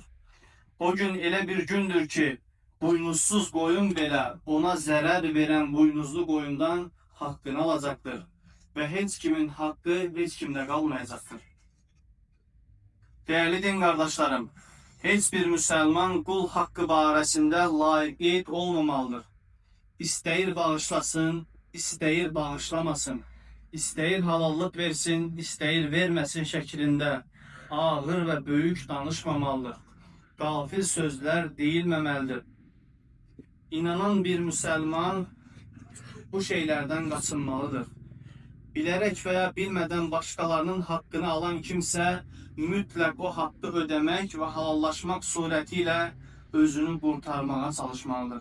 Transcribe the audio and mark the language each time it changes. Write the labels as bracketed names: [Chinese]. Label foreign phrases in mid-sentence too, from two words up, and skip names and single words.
[Turkish] O gün elə bir gündür ki, buynuzsuz koyun belə ona zarar veren buynuzlu koyundan hakkını alacaktır. Ve hiç kimin hakkı hiç kimde kalmayacaktır. Değerli din kardeşlerim, hiçbir Müslüman kul hakkı barəsində laikit olmamalıdır. [Azerbaijani] İsteyir bağışlasın, isteyir bağışlamasın, isteyir halallıq versin, isteyir verməsin şəklində ağır ve büyük danışmamalıdır. [Turkish] Gafil sözler deyilməməlidir. İnanan bir Müslüman bu şeylerden kaçınmalıdır. Bilerek veya bilmeden başkalarının hakkını alan kimse mütləq o hakkı ödemek ve halallaşmak suretiyle özünü kurtarmaya çalışmalıdır.